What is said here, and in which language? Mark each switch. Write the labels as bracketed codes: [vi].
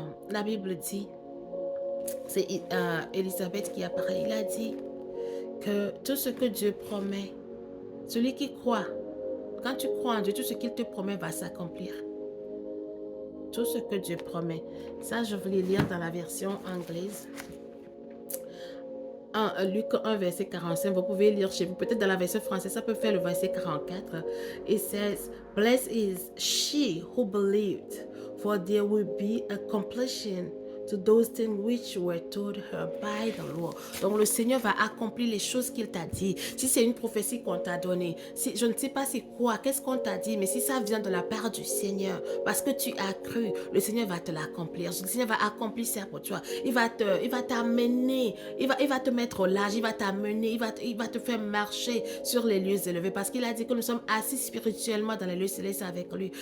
[fr] La Bible dit, c'est Élisabeth qui a parlé, il a dit que tout ce que Dieu promet, celui qui croit, quand tu crois en Dieu, tout ce qu'il te promet va s'accomplir. Tout ce que Dieu promet. Ça, je voulais lire dans la version anglaise. Luc 1, verset 45. Vous pouvez lire chez vous. Peut-être dans la version française, ça peut faire le verset 44. [en] It says, Blessed is she who believed, for there will be a completion to those things which were told her by the Lord. [fr] Donc le Seigneur va accomplir les choses qu'il t'a dit. Si c'est une prophétie qu'on t'a donnée, si, je ne sais pas c'est quoi, qu'est-ce qu'on t'a dit, mais si ça vient de la part du Seigneur, parce que tu as cru, le Seigneur va te l'accomplir. Le Seigneur va accomplir ça pour toi. Il va t'amener, il va te mettre au large, il va t'amener, il va te faire marcher sur les lieux élevés, parce qu'il a dit que nous sommes assis spirituellement dans les lieux célestes avec lui.